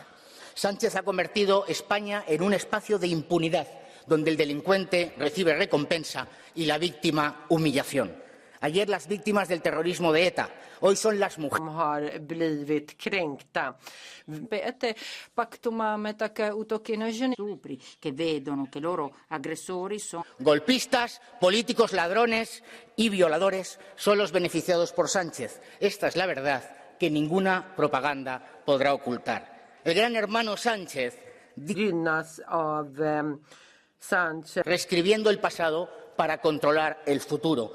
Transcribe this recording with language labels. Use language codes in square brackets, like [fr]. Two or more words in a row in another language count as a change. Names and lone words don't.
[es] Sánchez ha convertido España en un espacio de impunidad, donde el delincuente recibe recompensa y la víctima humillación. Ayer las víctimas del terrorismo de ETA, hoy son las mujeres. [it] Que vedono che loro aggressori sono [es] Golpistas, políticos, ladrones y violadores son los beneficiados por Sánchez. Esta es la verdad que ninguna propaganda podrá ocultar. El gran hermano Sánchez reescribiendo el pasado para controlar el futuro.